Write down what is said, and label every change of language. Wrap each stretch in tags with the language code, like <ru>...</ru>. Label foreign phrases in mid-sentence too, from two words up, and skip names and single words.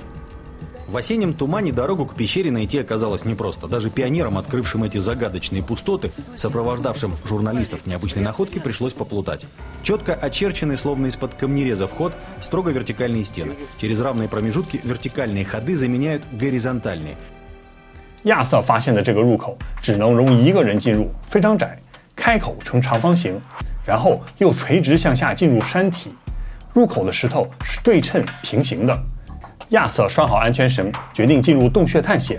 <ru>В осеннем тумане дорогу к пещере найти оказалось непросто. Даже пионерам, открывшим эти загадочные пустоты, сопровождавшим журналистов необычной находки, пришлось поплутать. Четко очерченный, словно из-под камнереза вход, строго вертикальные стены. Через равные промежутки вертикальные ходы заменяют горизонтальные.</ru> <zh>亚瑟发现的这个入口只能容一个人进入，非常窄，开口呈长方形，然后又垂直向下进入山体。入口的石头是对称平行的。亚瑟拴好安全绳，决定进入洞穴探险。</zh>